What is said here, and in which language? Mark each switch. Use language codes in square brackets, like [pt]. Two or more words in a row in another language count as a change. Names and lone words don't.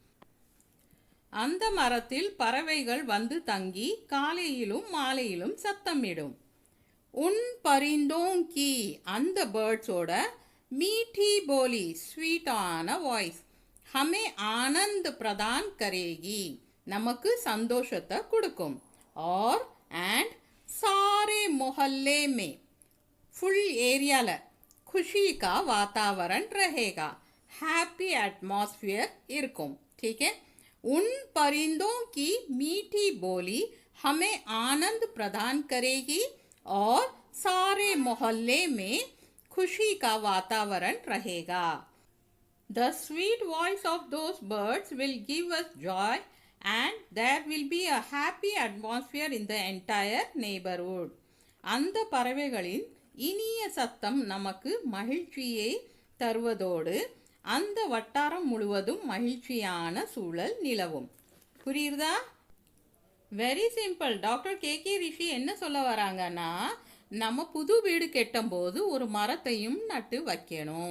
[ta] அந்த மரத்தில் பறவைகள் வந்து தங்கி காலையிலும் மாலையிலும் சத்தமிடும். [hi] उन परिंदों की [ta] அந்த பேர்ட்ஸோட [hi] மீठी बोली [ta] ஸ்வீட்டான வாய்ஸ் [hi] हमें आनंद प्रदान करेगी [ta] நமக்கு சந்தோஷத்தை கொடுக்கும். [hi] और and सारे मोहल्ले में [en] full areaல [hi] खुशी का वातावरण रहेगा. [en] happy atmosphere இருக்கும். [hi] ठीक है. उन परिंदों की मीठी बोली हमें आनंद प्रदान करेगी और सारे मोहल्ले में खुशी का वातावरण रहेगा. [en] The sweet voice of those birds will give us joy and there will be a happy atmosphere in the entire neighborhood. [ta] அந்த பறவைகளின் இனிய சத்தம் நமக்கு மகிழ்ச்சியை தருவதோடு அந்த வட்டாரம் முழுவதும் மகிழ்ச்சியான சூழல் நிலவும். புரியுதா? [en] very simple. [ta] டாக்டர் கே ரிஷி என்ன சொல்ல வராங்கன்னா, நம்ம புது வீடு கட்டும்போது ஒரு மரத்தையும் நட்டு வைக்கணும்.